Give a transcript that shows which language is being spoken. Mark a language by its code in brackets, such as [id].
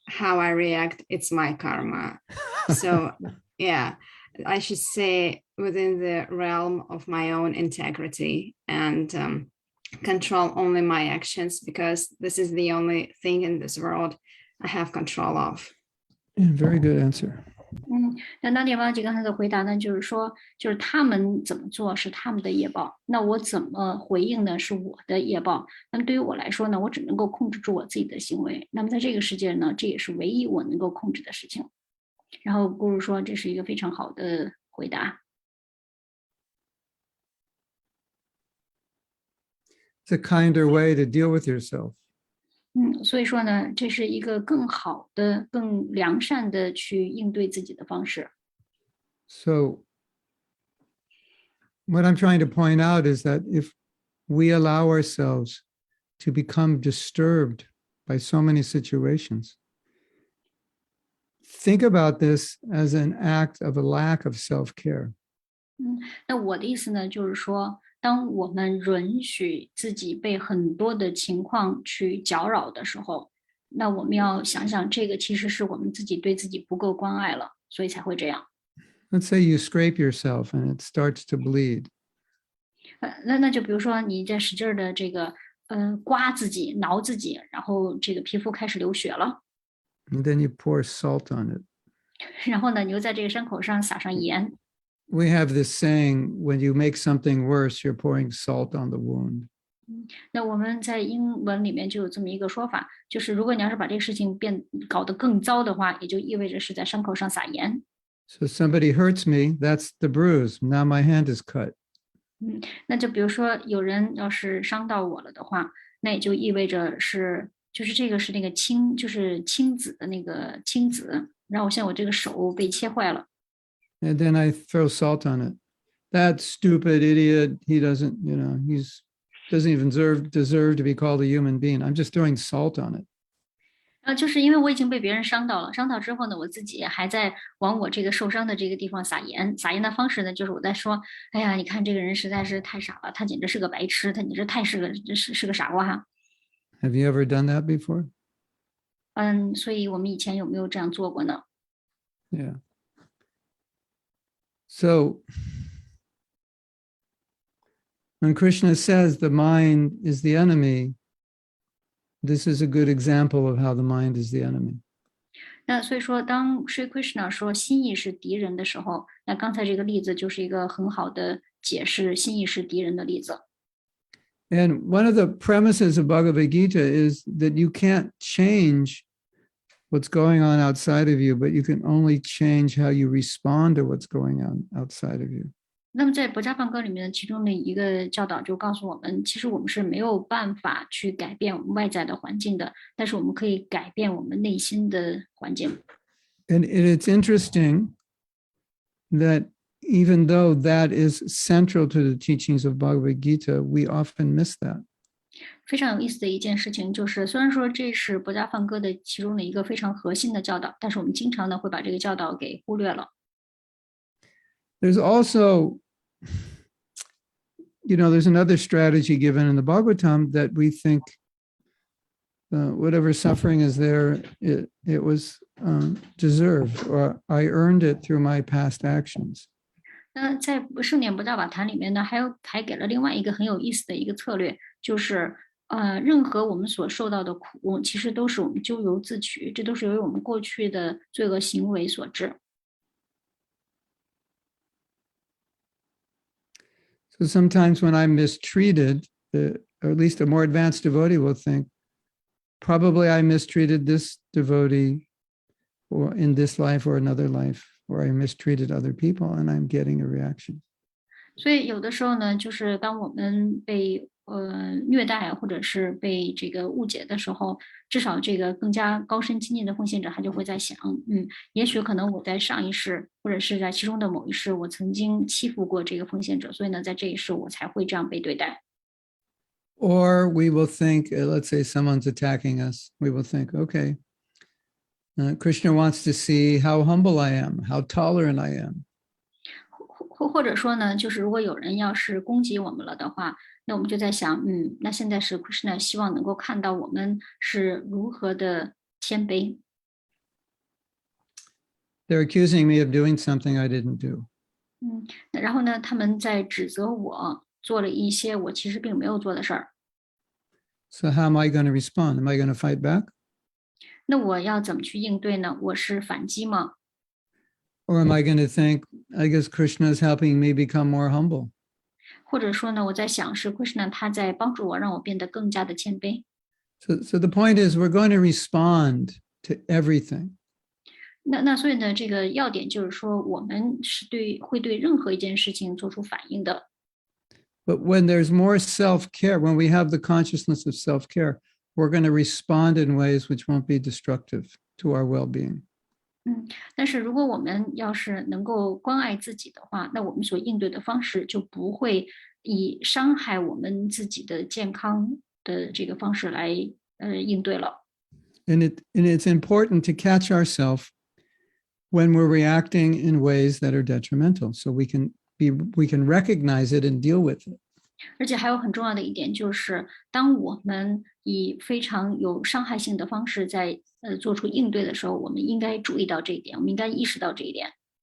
[en] How I react, it's my karma. So yeah, I should say within the realm of my own integrity and control only my actions, because this is the only thing in this world I have control of. Yeah, very good answer. [zh] 那 Nadia Mataji 刚才的回答呢，就是说，就是他们怎么做是他们的业报，那我怎么回应呢？是我的业报。那么对于我来说呢，我只能够控制住我自己的行为。那么在这个世界呢，这也是唯一我能够控制的事情。然后咕噜说，这是一个非常好的回答。 [en] It's a kinder way to deal with yourself. [zh] 所以说呢，这是一个更好的、更良善的去应对自己的方式。 [en] So what I'm trying to point out is that if we allow ourselves to become disturbed by so many situations, think about this as an act of a lack of self-care. [zh] 那我的意思呢，就是说，当我们允许自己被很多的情况去搅扰的时候，那我们要想想，这个其实是我们自己对自己不够关爱了，所以才会这样。 [en] Let's say you scrape yourself and it starts to bleed. [zh] 那就比如说你在使劲的这个刮自己、挠自己，然后这个皮肤开始流血了， [en] And then you pour salt on it. [zh] 然后呢，你又在这个伤口上撒上盐。 [en] We have this saying, when you make something worse, you're pouring salt on the wound. [zh] 那我们在英文里面就有这么一个说法，就是如果你要是把这个事情搞得更糟的话，也就意味着是在伤口上撒盐。 [en] So somebody hurts me, that's the bruise. Now my hand is cut. [zh] 那就比如说有人要是伤到我了的话，那也就意味着就是这个是那个就是青子的那个青子，然后像我这个手被切坏了。 [en] And then I throw salt on it. That stupid idiot, he doesn't, doesn't even deserve to be called a human being. I'm just throwing salt on it. [zh] 就是因为我已经被别人伤到了，伤到之后呢，我自己还在往我这个受伤的这个地方撒盐。撒盐的方式呢，就是我在说，哎呀，你看这个人实在是太傻了，他简直是个白痴，他简直太是个傻瓜哈。 [en] Have you ever done that before? [zh] 所以我们以前有没有这样做过呢？ [en] Yeah. So when Krishna says the mind is the enemy, this is a good example of how the mind is the enemy. [zh] 那所以说，当 Sri Krishna 说心意是敌人的时候，那刚才这个例子就是一个很好的解释心意是敌人的例子。 [en] And one of the premises of Bhagavad Gita is that you can't change what's going on outside of you, but you can only change how you respond to what's going on outside of you. [zh] 那么在《博伽梵歌》里面的其中的一个教导就告诉我们，其实我们是没有办法去改变我们外在的环境的，但是我们可以改变我们内心的环境。 [en] And it's interesting that even though that is central to the teachings of Bhagavad Gita, we often miss that. [zh] 非常有意思的一件事情就是，虽然说这是《博伽梵歌》的其中的一个非常核心的教导，但是我们经常呢会把这个教导给忽略了。 [en] There's also, there's another strategy given in the Bhagavatam that we think whatever suffering is there, it was deserved, or I earned it through my past actions. [zh] 那在圣典博伽瓦坛里面呢，还给了另外一个很有意思的一个策略，就是任何我们所受到的苦，其实都是我们咎由自取，这都是由于我们过去的罪恶行为所致。 [en] So sometimes when I'm mistreated, or at least a more advanced devotee will think, probably I mistreated this devotee or in this life or another life, or I mistreated other people and I'm getting a reaction. [zh] 所以有的时候呢，就是当我们被虐待或者是被这个误解的时候，至少这个更加高深亲近的奉献者，他就会在想，也许可能我在上一世或者是在其中的某一世，我曾经欺负过这个奉献者，所以呢，在这一世我才会这样被对待。 [en] Or we will think, let's say someone's attacking us, we will think, okay, Krishna wants to see how humble I am, how tolerant I am. [zh] 或者说呢，就是如果有人要是攻击我们了的话，那我们就在想，那现在是 Krishna 希望能够看到我们是如何的谦卑。 [en] They're accusing me of doing something I didn't do. [zh] 然后呢，他们在指责我做了一些我其实并没有做的事儿。 [en] So how am I going to respond? Am I going to fight back? [zh] 那我要怎么去应对呢？我是反击吗？ [en] Or am I going to think, I guess Krishna is helping me become more humble? [zh] 或者说呢，我在想是 Krishna 他在帮助我，让我变得更加的谦卑。 [en] So the point is, we're going to respond to everything. [zh] 那所以呢，这个要点就是说，我们是会对任何一件事情做出反应的。 [en] But when there's more self-care, when we have the consciousness of self-care, we're going to respond in ways which won't be destructive to our well-being. [zh] 但是如果我们要是能够关爱自己的话，那我们所应对的方式就不会以伤害我们自己的健康的这个方式来应对了。 [en] And it's important to catch ourselves when we're reacting in ways that are detrimental, so we can recognize it and deal with it. [zh] 而且还有很重要的一点就是，当我们以非常有伤害性的方式在做出应对的时候，我们应该注意到这一点，我们应该意识到这一点。